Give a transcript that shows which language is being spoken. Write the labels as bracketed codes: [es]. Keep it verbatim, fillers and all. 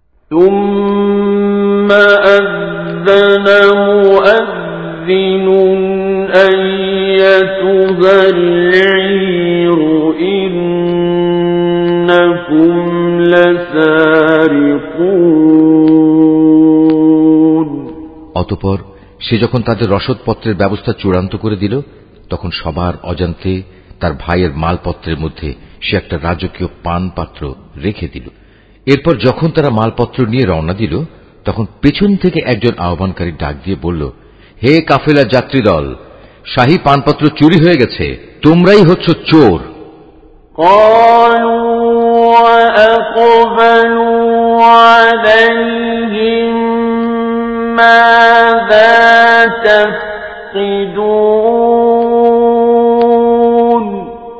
[ar] ثم أذن مؤذن أيتها العير إنكم لسارقون। [bn] অতঃপর সে যখন তাদের রসদপত্রের ব্যবস্থা চূড়ান্ত করে দিল তখন সবার অজান্তে তার ভাইয়ের মালপত্রের মধ্যে সে একটা রাজকীয় পান পাত্র রেখে দিল। এরপর যখন তারা মালপত্র নিয়ে রওনা দিল তখন পেছন থেকে একজন আহ্বানকারী ডাক দিয়ে বলল, হে কাফেলার যাত্রী দল, শাহী পানপত্র চুরি হয়ে গেছে, তোমরাই হচ্ছ চোর। [ar] قالوا وأقبلوا عليهم ماذا تفقدون